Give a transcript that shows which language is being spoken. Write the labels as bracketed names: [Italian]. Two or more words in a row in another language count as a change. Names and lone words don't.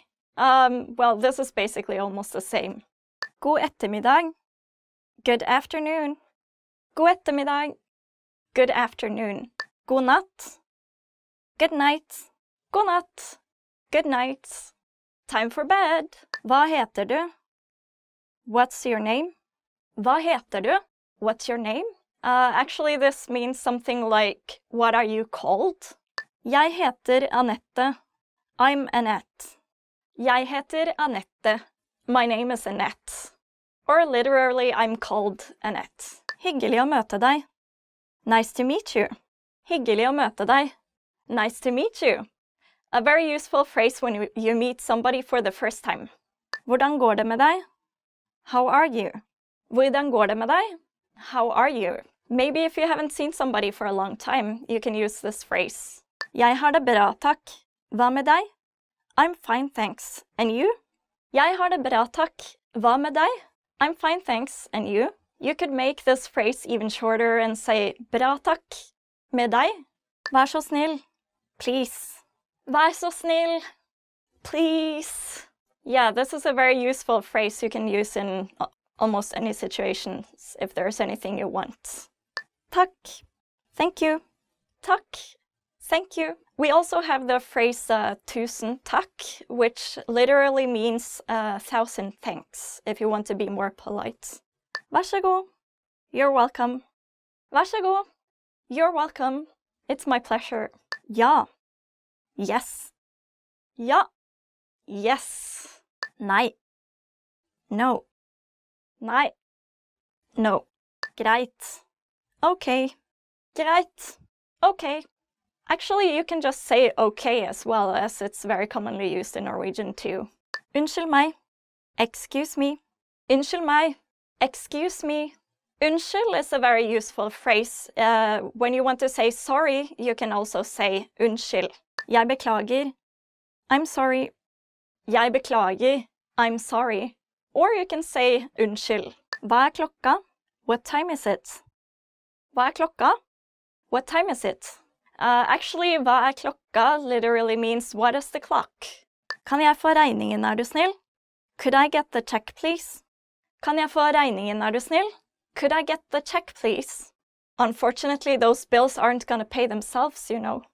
[English] Well, this is basically almost the same. [Norwegian] God ettermiddag, [English] good afternoon. [Norwegian] God ettermiddag, [English] good afternoon. [Norwegian] God natt, [English] good night. [Norwegian] God natt, [English] good night. Time for bed. [Norwegian] Hva heter du? [English] What's your name? [Norwegian] Hva heter du? [English] What's your name? Actually, this means something like, what are you called? [Norwegian] Jeg heter Annette. I'm Annette. Jeg heter Annette. [English] My name is Annette. Or literally, I'm called Annette. [Norwegian] Hyggelig å møte deg. [English] Nice to meet you. [Norwegian] Hyggelig å møte deg. [English] Nice to meet you. A very useful phrase when you meet somebody for the first time. [Norwegian] Hvordan går det med deg? [English] How are you? [Norwegian] Hvordan går det med deg? [English] How are you? Maybe if you haven't seen somebody for a long time, you can use this phrase. [Norwegian] Jeg har det bra, takk. Hva med deg? [English] I'm fine, thanks. And you? [Norwegian] Jeg har det bra, takk. Hva med deg? [English] I'm fine, thanks. And you? You could make this phrase even shorter and say [Norwegian] bra, takk. Med deg? Vær så snill. Please. Vær så snill, [English] please. Yeah, this is a very useful phrase you can use in almost any situations if there's anything you want. Takk, thank you. Takk, thank you. We also have the phrase [Norwegian] tusen takk, [English] which literally means 1,000 thanks, if you want to be more polite. [Norwegian] Vær så god. [English] You're welcome. [Norwegian] Vær så god. [English] You're welcome. It's my pleasure. [Norwegian] Ja. Yes. Ja. Yes. Nei. No. Nei. No. Greit. Okay. Greit. [English] Okay. Actually, you can just say okay as well, as it's very commonly used in Norwegian too. [Norwegian] Unnskyld meg. [English] Excuse me. [Norwegian] Unnskyld meg. [English] Excuse me. Unnskyld is a very useful phrase. When you want to say sorry, you can also say unnskyld. [Norwegian] Jeg beklager. [English] I'm sorry. [Norwegian] Jeg beklager. [English] I'm sorry. Or you can say unnskyld. [Norwegian] Hva klokka? [English] What time is it? [Norwegian] Hva klokka? [English] What time is it? Actually, [Norwegian] hva klokka [English] literally means what is the clock? [Norwegian] Kan jeg få regningen, er du snill? [English] Could I get the check, please? [Norwegian] Kan jeg få regningen, er du snill? [English] Could I get the check, please? Unfortunately, those bills aren't gonna pay themselves, you know.